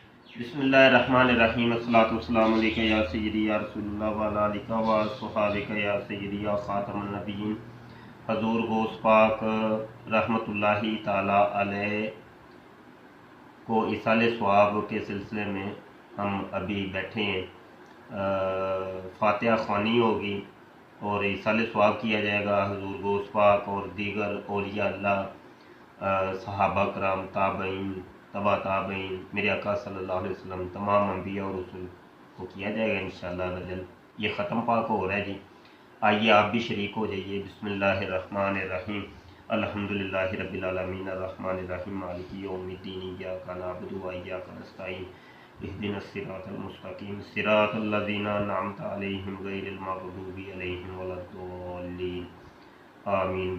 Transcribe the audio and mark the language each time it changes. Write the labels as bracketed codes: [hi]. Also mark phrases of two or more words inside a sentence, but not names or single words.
[ar] بسم الله الرحمن الرحيم الصلاة والسلام عليك يا سيدي يا رسول الله وعلى آلك وأصحابك يا سيدي يا خاتم النبيين. [ur] حضور غوث پاک [ar] رحمة الله تعالى عليه [ur] کو ایصال ثواب کے سلسلے میں ہم ابھی بیٹھے ہیں. فاتحہ خوانی ہوگی اور ایصال ثواب کیا جائے گا حضور غوث پاک اور دیگر اولیاء اللہ، صحابہ کرام، تابعین، تبع تابعین، میرے آقا [ar] صلى الله عليه وسلم, [ur] تمام انبیاء اور رسول کو کیا جائے گا ان شاء اللہ نجل. یہ ختم پاک ہو رہا ہے جی۔ آئیے آپ بھی شریک ہو جائیے. [ar] بسم الله الرحمن الرحيم. الحمد لله رب العالمين الرحمن الرحيم مالك يوم الدين إياك نعبد وإياك نستعين اهدنا الصراط المستقيم صراط الذين أنعمت عليهم غير المغضوب عليهم ولا الضالين آمين.